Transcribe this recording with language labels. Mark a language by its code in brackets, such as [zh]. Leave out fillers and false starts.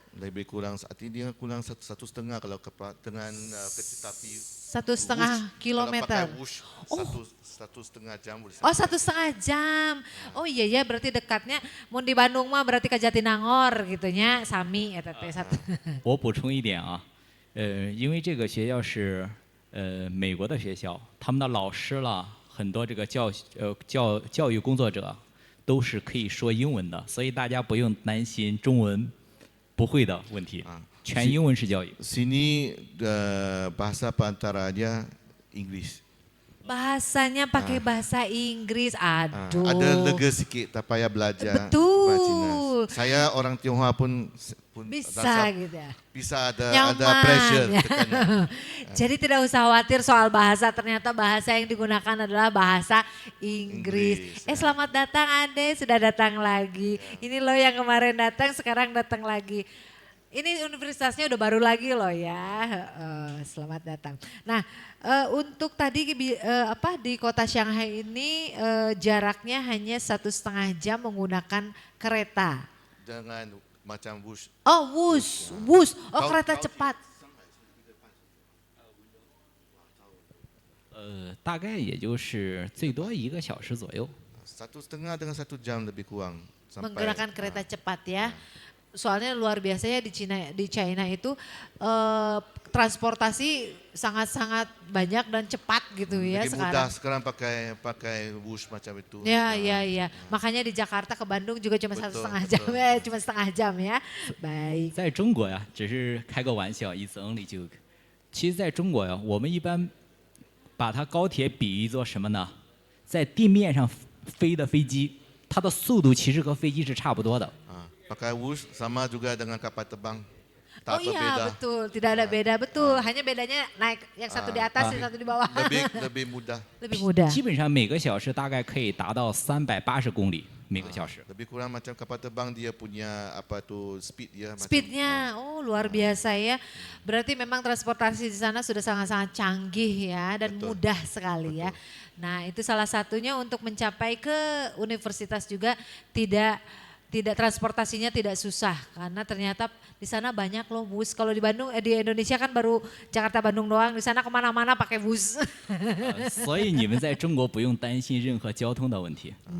[ms] Lebih kurang saat ini dia kurang 1,5 kalau dengan kereta api. 1,5 kilometer. Kalau pakai wush, 1,5 jam boleh. [id] Oh 1,5 jam. Oh iya ya berarti dekatnya. Mau di Bandung mah berarti ke Jatinangor gitunya. [su] Sami ya teteh satu. [zh] 我补充一点啊，因为这个学校是美国的学校，他们的老师了很多这个教育工作者都是可以说英文的，所以大家不用担心中文不会的问题，全英文式教育。 [ms] Sini bahasa perantaranya English. [id] Bahasanya pakai bahasa Inggris. Aduh. [ms] Ada lega sikit tak payah belajar Betul. bahasa Cina. Saya orang Tionghoa pun [id] Bisa gitu ya. [ms] Bisa ada [id] Nyaman. [ms] pressure tekanan. [id] Jadi tidak usah khawatir soal bahasa, ternyata bahasa yang digunakan adalah bahasa Inggris. Selamat datang Ade, sudah datang lagi. Ini loh yang kemarin datang, sekarang datang lagi. Ini universitasnya udah baru lagi loh ya. Selamat datang. Nah, untuk tadi di kota Shanghai ini jaraknya hanya 1,5 jam menggunakan kereta. [ms] Dengan macam wush. [id] Oh, wush. Oh, kereta cepat. [zh] 大概也就是最多1个小时左右。 [ms] 1,5 dengan 1 jam lebih kurang sampai. [id] Menggunakan kereta cepat ya. Soalnya luar biasa ya di China itu transportasi sangat-sangat banyak dan cepat gitu ya [ms] Lebih sekarang. mudah sekarang pakai bus macam itu. [id] Ya. Makanya di Jakarta ke Bandung juga cuma [ms] Betul, [id] 1,5 jam [ms] betul. [id] ya, cuma setengah jam ya. Baik. [zh] 在中国呀，只是开个玩笑，以此 [en] only joke。 [zh] 其实在中国呀，我们一般把它高铁比喻作什么呢？在地面上飞的飞机，它的速度其实和飞机是差不多的。 [ms] Pakai bus sama juga dengan kapal terbang. [id] Oh [ms] Tak [id] iya [ms] berbeza. [id] betul, tidak ada beda betul. Hanya bedanya naik yang satu di atas, yang satu di bawah. Lebih mudah. Lebih mudah. [zh] 基本上每个小时大概可以达到380公里每个小时。 [ms] Lebih kurang macam kapal terbang dia punya apa tu speed dia. [id] Speednya, oh luar biasa ya. Berarti memang transportasi di sana sudah sangat-sangat canggih ya dan Betul. mudah sekali ya. Nah itu salah satunya untuk mencapai ke universitas juga tidak transportasinya tidak susah karena ternyata di sana banyak loh bus. Kalau di Bandung di Indonesia kan baru Jakarta Bandung doang, di sana kemana-mana pakai bus. [zh] 所以你们在中国不用担心任何交通的问题。